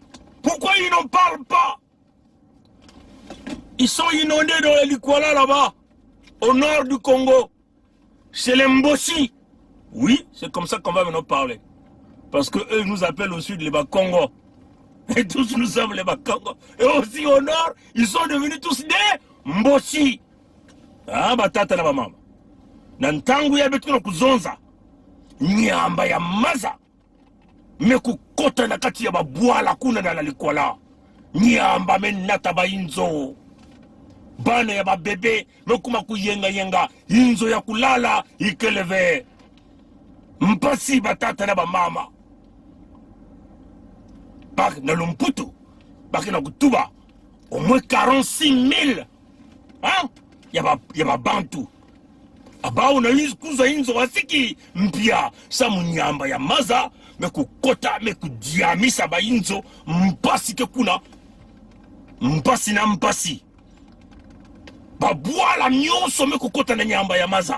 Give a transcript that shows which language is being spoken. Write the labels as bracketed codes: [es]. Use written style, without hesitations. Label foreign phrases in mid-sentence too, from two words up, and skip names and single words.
[fr] Pourquoi ils n'en parlent pas? Ils sont inondés dans la Likwala là-bas, au nord du Congo, chez les Mboshi. Oui, c'est comme ça qu'on va venir parler. Parce qu'eux nous appellent au sud les Bakongo. Et tous nous sommes les Bakongo. Et aussi au nord, ils sont devenus tous des Mboshi. [ktu] Ah, batata na mama. Nantangu ya betu na kuzonza. Nyamba ya maza. Meku kota na kati ya babuala kuna na Likwala. Nyamba menata ba inzo. Bana ya babebe, mekuma kuyenga yenga. Inzo ya kulala, ikeleve. Mpasi batata na mama. Bak na Lumputu, bak na Kutuba, [fr] au moins 46 000. Hein? [ktu] Yaba Bantu. Aba una kuza inzo wasiki mpia sa munyamba ya maza, meku kota, meku diamisa ba inzo, mpasi ke kuna, mpasi na mpasi. Babuala nyonso meku kota na nyamba ya maza.